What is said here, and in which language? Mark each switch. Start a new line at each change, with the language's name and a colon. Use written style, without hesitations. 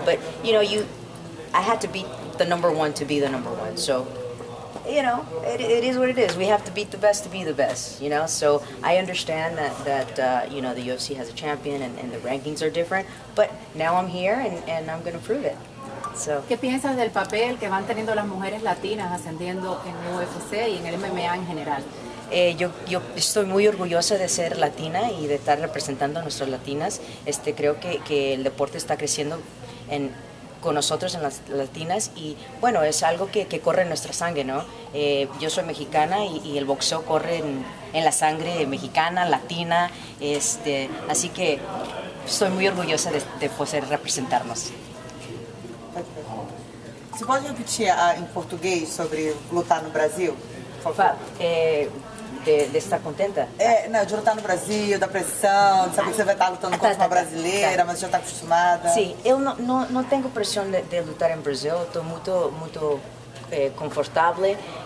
English: But I had to beat the #1 to be the #1. So it is what it is. We have to beat the best to be the best. So I understand that the UFC has a champion and the rankings are different. But now I'm here and I'm going to prove it. So.
Spanish: ¿Qué piensas del papel que van teniendo las mujeres latinas ascendiendo en el UFC y en el MMA en general? Yo estoy muy orgullosa de ser latina y de estar representando a nuestras latinas. Creo que el deporte está creciendo con nosotros en las latinas y bueno, es algo que corre en nuestra sangre, ¿no? Yo soy mexicana y el boxeo corre en la sangre mexicana, latina, así que estoy muy orgullosa de poder representarnos.
Portuguese: Você pode repetir em português sobre lutar no Brasil? Por favor. De estar contenta? De lutar no Brasil, da pressão, de saber que você vai estar lutando contra uma brasileira, mas já está acostumada. Sim, eu não tenho pressão de lutar em Brasil, estou muito confortável.